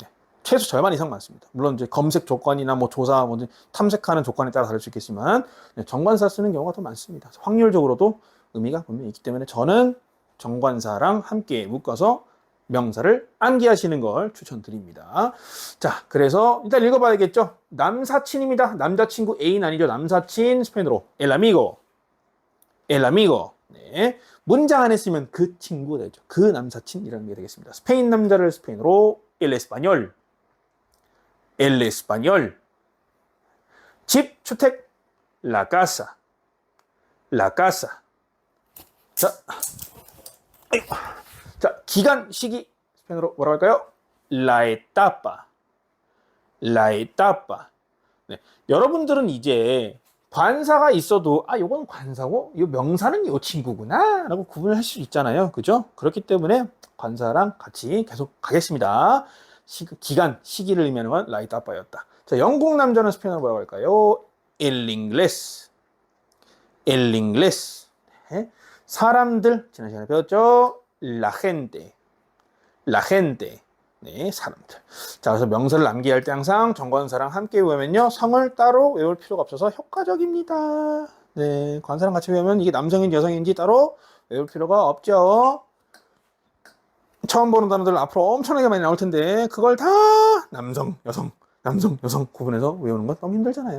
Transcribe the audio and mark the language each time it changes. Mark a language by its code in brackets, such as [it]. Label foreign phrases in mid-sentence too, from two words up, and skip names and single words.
[ko] 최소 절반 이상 많습니다. 물론 이제 검색 조건이나 뭐 조사, 뭐 탐색하는 조건에 따라 다를 수 있겠지만 네, 정관사 쓰는 경우가 더 많습니다. 확률적으로도 의미가 분명히 있기 때문에 저는 정관사랑 함께 묶어서 명사를 암기하시는 걸 추천드립니다. 자, 그래서 일단 읽어봐야겠죠. 남사친입니다. 남자친구 애인 아니죠. 남사친 스페인어로 [es] el amigo. el amigo. [ko] 네. 문장 안에 쓰면 그 친구 되죠. 그 남사친이라는 게 되겠습니다. 스페인 남자를 스페인어로 [es] el español. el español. [ko] 집, 주택, [es] la casa. la casa. [ko] 자, 기간, 시기, 스페인어로 뭐라고 할까요? [es] La etapa. La etapa. [ko] 네. 여러분들은 이제 관사가 있어도 요건 관사고 이 명사는 이 친구구나 라고 구분을 할 수 있잖아요. 그죠? 그렇기 때문에 관사랑 같이 계속 가겠습니다. 기간, 시기를 의미하는 건 [es] La etapa [ko] 였다. 자, 영국 남자는 스페인어로 뭐라고 할까요? [es] El inglés. El inglés. [ko] 네. 사람들, 지난 시간에 배웠죠? [es] La gente. La gente. [ko] 네, 사람들. 자, 그래서 명사를 암기할 때 항상 정관사랑 함께 외우면요. 성을 따로 외울 필요가 없어서 효과적입니다. 네, 관사랑 같이 외우면 이게 남성인지 여성인지 따로 외울 필요가 없죠. 처음 보는 단어들 앞으로 엄청나게 많이 나올 텐데 그걸 다 남성, 여성 구분해서 외우는 건 너무 힘들잖아요.